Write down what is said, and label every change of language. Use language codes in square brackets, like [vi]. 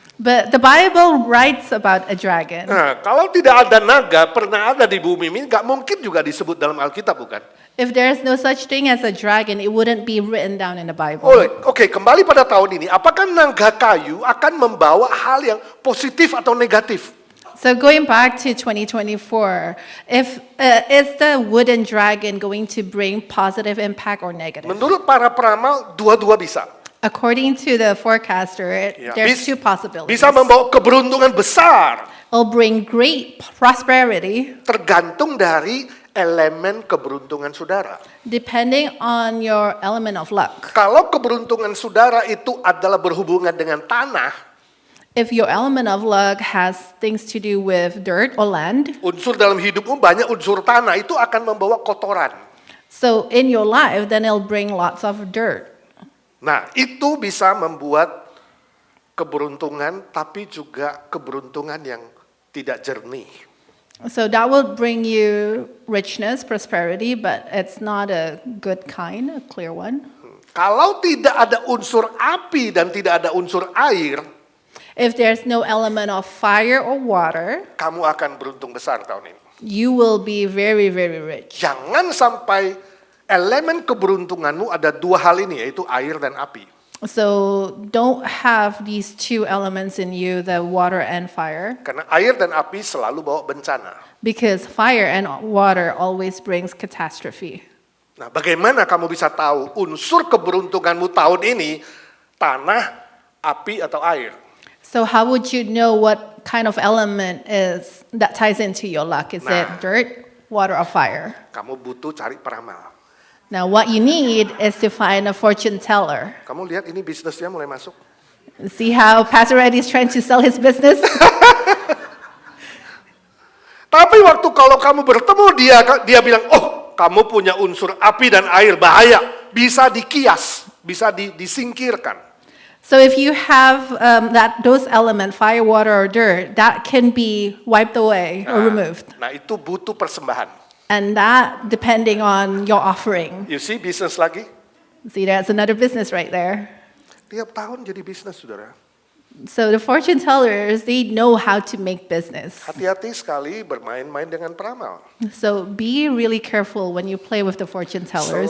[en] but the Bible writes about a dragon. [id] Nah, kalau tidak ada naga, pernah ada di bumi ini, nggak mungkin juga disebut dalam Alkitab, bukan? [en] If there's no such thing as a dragon, it wouldn't be written down in the Bible. [id] Oke, kembali pada tahun ini. Apakah naga kayu akan membawa hal yang positif atau negatif? [en] So going back to 2024, is the wooden dragon going to bring positive impact or negative? [id] Menurut para peramal, dua-dua bisa. [en] According to the forecaster, [id] Ya, [en] there's two possibilities. [id] bisa membawa keberuntungan besar, [en] It'll bring great prosperity [id] tergantung dari elemen keberuntungan saudara. [en] depending on your element of luck. [id] Kalau keberuntungan saudara itu adalah berhubungan dengan tanah, [en] If your element of luck has things to do with dirt or land, [id] unsur dalam hidupmu banyak unsur tanah, itu akan membawa kotoran. [en] so in your life, then it'll bring lots of dirt. [id] Nah, itu bisa membuat keberuntungan, tapi juga keberuntungan yang tidak jernih. [en] So that will bring you richness, prosperity, but it's not a good kind, a clear one. [id] Kalau tidak ada unsur api dan tidak ada unsur air, [en] If there's no element of fire or water, [id] kamu akan beruntung besar tahun ini. [en] you will be very, very rich. [id] Jangan sampai elemen keberuntunganmu ada dua hal ini, yaitu air dan api. [en] So don't have these two elements in you, the water and fire, [id] Karena air dan api selalu bawa bencana. [en] because fire and water always brings catastrophe. [id] Nah, bagaimana kamu bisa tahu unsur keberuntunganmu tahun ini, tanah, api, atau air? [en] So how would you know what kind of element is that ties into your luck? Is it dirt, water, or fire? [id] Kamu butuh cari peramal. [en] Now what you need is to find a fortune teller. [id] Kamu lihat ini bisnisnya mulai masuk. [en] See how Pastor Eddie is trying to sell his business? [id] Tapi waktu kalau kamu bertemu dia bilang, oh kamu punya unsur api dan air, bahaya. Bisa dikias, bisa disingkirkan. [en] So if you have those elements, fire, water, or dirt, that can be wiped away or removed. [id] Nah, itu butuh persembahan. [en] And that depending on your offering. You see, [id] bisnis lagi. [en] See, that's another business right there. [id] Tiap tahun jadi bisnis, saudara. [en] So the fortune tellers, they know how to make business. [id] Hati-hati sekali bermain-main dengan peramal. [en] So be really careful when you play with the fortune tellers.